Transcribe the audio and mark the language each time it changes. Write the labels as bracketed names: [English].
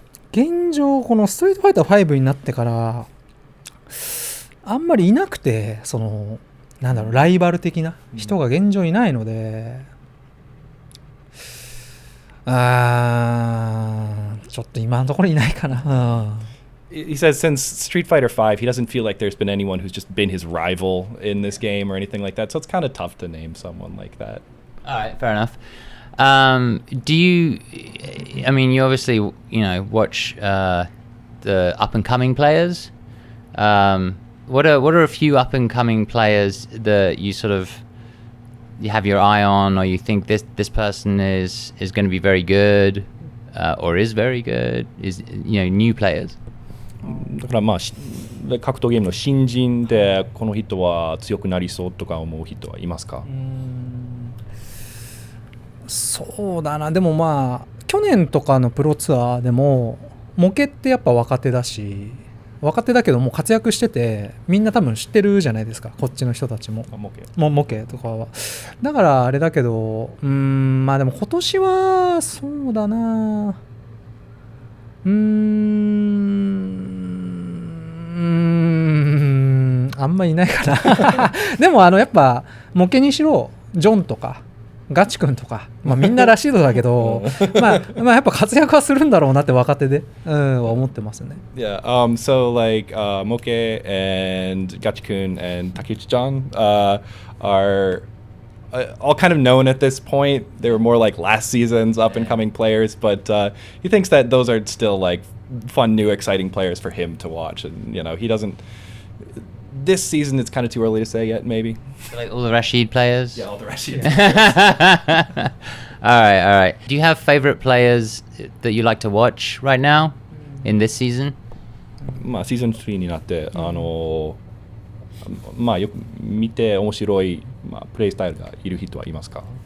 [Japanese] 現状このストリートファイター5になってからあんまりいなくて、そのなんだろう、ライバル的な人が現状いないので、ちょっと今のところいないかな。 [English] He says since Street Fighter 5, he doesn't feel like there's been anyone who's just been his rival in this game or anything like that. So it's kind of tough to name someone like that. All right, fair enough. Do you? I mean, you obviously watch the up and coming players. What are a few up and coming players that you sort of you have your eye on, or you think this person is going to be very good, or is very good? Is new players? [Japanese] だからまあ格闘ゲームの新人でこの人は強くなりそうとか思う人はいますか？そうだな。でもまあ去年とかのプロツアーでもモケってやっぱ若手だし、若手だけどもう活躍しててみんな多分知ってるじゃないですか、こっちの人たちも。モケとかはだからあれだけど、まあでも今年はそうだな、あんまいないかな。でもやっぱモケにしろジョンとかガチ君とか、まあ、みんならしいのだけどまあやっぱ活躍はするんだろうなって若手で、思ってますね。 [English] Yeah, so like Moke and Gachikun and Takeuchi-chan are all kind of known at this point. They were more like last season's up and coming players, but he thinks that those are still like fun, new, exciting players for him to watch. And he doesn't. This season, it's kind of too early to say yet. Maybe like all the Rashid players. Yeah, all the Rashid players. All right. Do you have favorite players that you like to watch right now in this season? [Japanese] まあシーズン3になってまあよく見て面白いプレイスタイルがいる人はいますか？